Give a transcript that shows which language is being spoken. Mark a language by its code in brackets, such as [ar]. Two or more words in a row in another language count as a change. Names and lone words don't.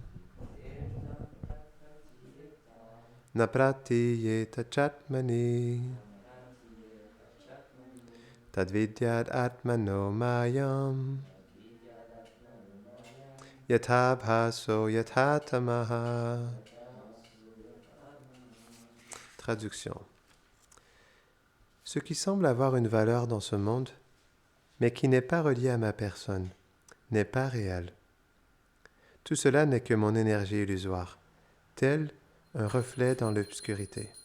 [sa] न प्रतीयेत चात्मनि तद्विद्यात् आत्मनो मायां यथा भासो यथा तमः. [fr] Traduction. Ce qui semble avoir une valeur dans ce monde, mais qui n'est pas relié à ma personne, n'est pas réel. Tout cela n'est que mon énergie illusoire, tel un reflet dans l'obscurité.